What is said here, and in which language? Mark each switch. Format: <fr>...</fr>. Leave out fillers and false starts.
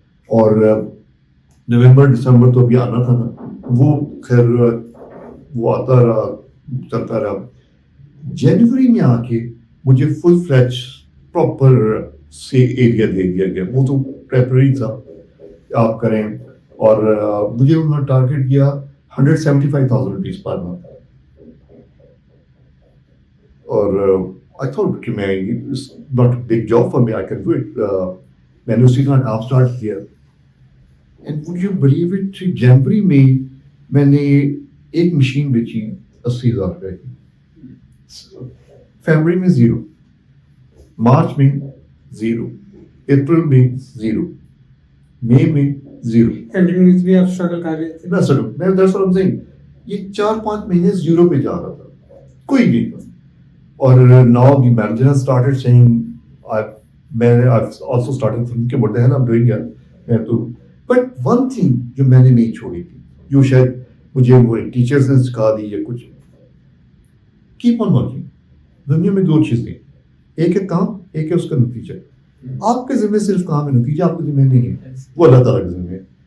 <ur>اور نومبر دسمبر تو ابھی آنا تھا نا, وہ خیر وہ آتا رہا, چلتا رہا. جنوری میں آ کے مجھے فل فلیج پراپر سے ایریا دے دیا گیا. وہ تو پریپرری تھا آپ کریں, اور مجھے انہوں نے ٹارگیٹ کیا 175,000 روپیز پر منتھ.</ur> <en>اور I thought کہ میں not a big job for me, I can do it.</en> <ur>میں نے اسی طرح کام اسٹارٹ کیا.</ur> <en>And would you believe it,</en> <ur>جنوری میں میں نے ایک مشین بیچی 80,000 روپے کی. فیبرری میں 0, مارچ میں 0, اپریل میں 0, مئی میں 0. کنٹینیوسلی آپ اسٹرگل کر رہے تھے.</ur> <en>میں that's what I'm saying.</en> <ur>یہ 4-5 مہینے 0 پہ جا رہا تھا, کوئی نہیں تھا.</ur> <en>اور now the manager has started saying I've also started thinking کہ what the hell I'm doing here.</en> <ur>میں تو</ur> <en>but one thing</en> <ur>جو میں نے نہیں چھوڑی تھی, جو شاید مجھے وہ ٹیچرز نے سکھا دی یا کچھ,</ur> <en>keep on working.</en> <ur>دنیا میں 2 چیزیں, ایک ہے کام, ایک ہے اس کا نتیجہ. آپ کے ذمہ صرف کام ہے, نتیجہ آپ کے ذمہ نہیں ہے, وہ اللہ تعالیٰ کے ذمہ ہے.</ur>